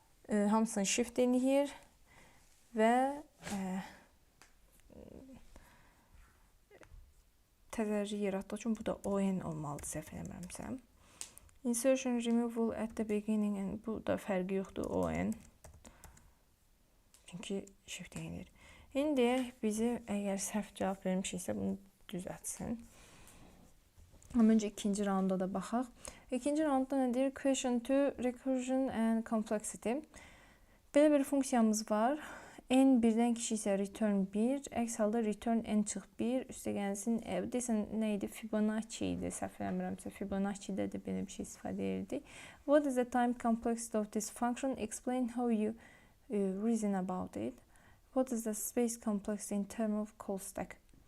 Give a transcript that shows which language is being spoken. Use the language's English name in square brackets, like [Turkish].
[Azerbaijani] Hamısını shift eləyir və təzə array yaratdığı üçün bu da on olmalıdır, səhv eləmirəmsə. Insertion, removal at the beginning, bu da fərqi yoxdur, on. Çünki shift eləyir. İndi bizi əgər səhv cavab vermişiksə bunu düzəltsin. Amma öncə ikinci raunda da baxaq. İkinci raundda nədir? [English] Question 2, recursion and complexity. [Azerbaijani] Belə bir funksiyamız var. N birdən kiçik isə return 1, əks halda return n çıx 1, üstəgəlsin, desən nə idi? Fibonacci idi, səhv eləmirəmsə. Fibonacci'də də belə bir şey istifadə edirdik. [English] What is the time complexity of this function? Explain how you reason about it. What is the space complexity in terms of call stack?